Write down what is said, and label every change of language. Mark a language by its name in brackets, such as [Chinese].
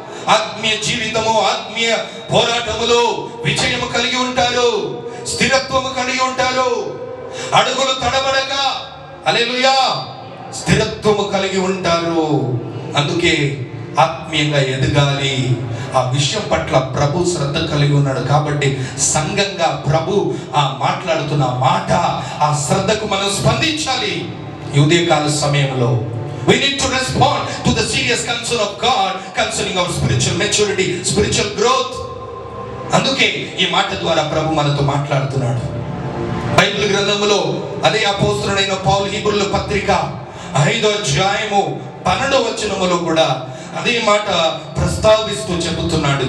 [Telugu] ఆత్మీయ జీవితము, ఆత్మీయ పోరాటములో విజయము కలిగి ఉంటారు, స్థిరత్వము కలిగి ఉంటారు, అడుగులు తడబడక, హల్లెలూయా, స్థిరత్వము కలిగి ఉంటారు. అందుకే ఆత్మీయంగా ఎదగాలి. ఆ విషయం పట్ల ప్రభు శ్రద్ధ కలిగి ఉన్నాడు. కాబట్టి సంఘంగా ప్రభు ఆ మాట్లాడుతున్న మాట, ఆ శ్రద్ధకు మనం స్పందించాలి. ఈ ఉదయకాల సమయంలో [English] we need to respond to the serious concern of God concerning our spiritual maturity, spiritual growth. [Telugu] అందుకే ఈ మాట ద్వారా ప్రభు మనతో మాట్లాడుతున్నాడు. బైబిల్ గ్రంథములో అదే అపోస్తలుడైన పౌలు హీబ్రుల పత్రిక 5వ అధ్యాయము 12వ వచనములో కూడా అదే మాట ప్రస్తావిస్తూ చెబుతున్నాడు.